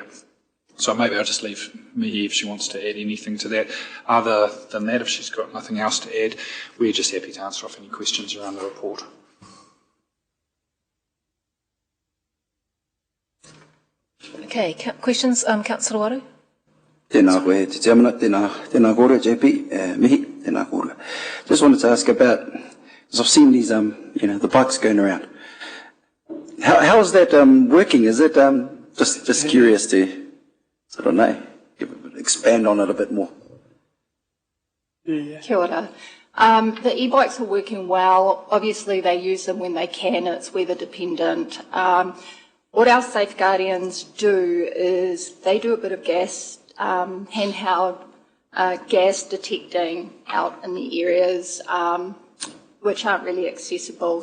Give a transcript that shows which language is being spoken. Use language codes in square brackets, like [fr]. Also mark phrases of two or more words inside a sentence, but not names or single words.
[en] So maybe I'll just leave Mihi if she wants to add anything to that. Other than that, if she's got nothing else to add, we're just happy to answer off any questions around the report. Okay, questions, Councillor Waru? [mi] Tēnā koe, te tiamana, tēnā kōrua, JP, Mihi, tēnā kōrua. [en] Just wanted to ask about, because I've seen these, the bikes going around. How is that working? Is it just curious to, I don't know, expand on it a bit more? [mi] Kia ora. [en] The e-bikes are working well. Obviously, they use them when they can. It's weather dependent. What our safeguardians do is they do a bit of gas, handheld gas detecting out in the areas which aren't really accessible.